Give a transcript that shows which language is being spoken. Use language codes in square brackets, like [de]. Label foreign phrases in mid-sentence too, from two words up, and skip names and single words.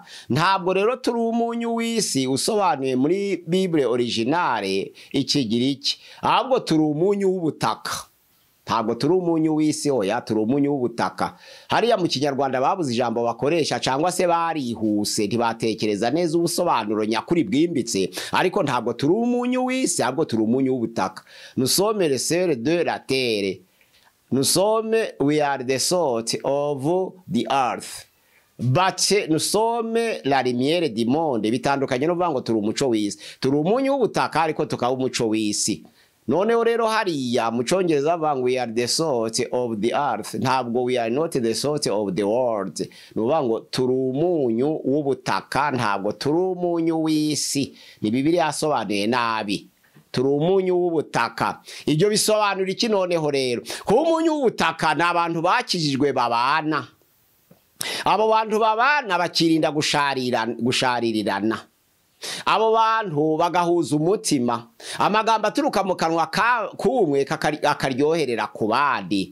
[rw] ntabwo rero turi umunyu w'isi usobanuye muri [fr] Bible originale [rw] ikigiriki, ahubwo turi umunyu w'ubutaka. ntabwo turi umunyu w'isi, oya, turi umunyu w'ubutaka. hariya mu kinyarwanda babuze ijambo bakoresha, cyangwa se barihuse ntibatekereza neza ubusobanuro nyakuri bwimbitse, ariko ntabwo turi umunyu w'isi, ahubwo turi umunyu w'ubutaka. [fr] nous sommes le sel de la terre, [en] we are the salt of the earth, but [fr] nous sommes la lumière du monde. [rw] bitandukanye no kuvuga ngo turi umuco w'isi. turi umunyu w'ubutaka ariko tukaba umuco w'isi. noneho rero hariya mu cyongereza bavuga ngo [en] we are the salt of the earth, [rw] ntabwo [en] we are not the salt of the world. [rw] nuvuga ngo turi umunyu w'ubutaka, ntabwo turi umunyu w'isi. ni Bibiliya yasobanuye nabi. turi umunyu w'ubutaka. ibyo bisobanura iki noneho rero? kuba umunyu w'ubutaka ni abantu bakijijwe babana. abo bantu babana bakirinda gusharirirana, abo bantu bagahuza umutima, amagambo aturuka mu kanwa kumwe akaryoherera ku bandi.